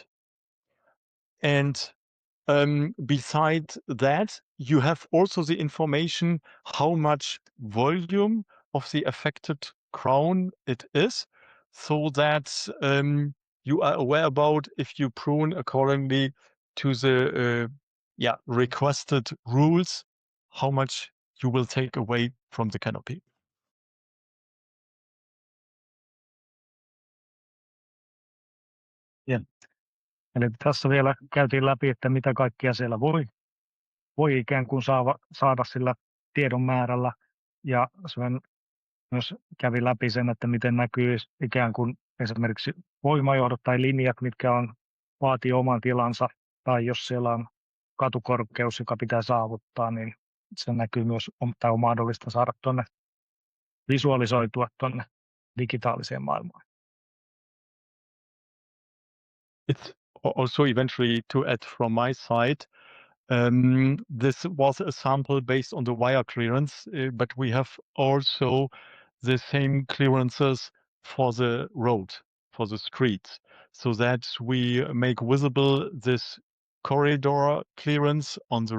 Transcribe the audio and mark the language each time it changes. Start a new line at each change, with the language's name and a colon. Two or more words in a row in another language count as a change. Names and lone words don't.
English: And beside that, you have also the information how much volume of the affected crown it is, so that you are aware about if you prune accordingly to the requested rules, how much you will take away from the canopy.
Finnish: Eli tässä vielä käytiin läpi, että mitä kaikkia siellä voi ikään kuin saada sillä tiedon määrällä. Ja Sven myös kävi läpi sen, että miten näkyy ikään kuin esimerkiksi voimajohdot tai linjat, mitkä vaatii oman tilansa. Tai jos siellä on katukorkeus, joka pitää saavuttaa, niin se näkyy myös, tai on mahdollista saada visualisoitua tuonne digitaaliseen maailmaan.
English: It's also eventually to add from my side, this was a sample based on the wire clearance, but we have also the same clearances for the road, for the streets, so that we make visible this corridor clearance on the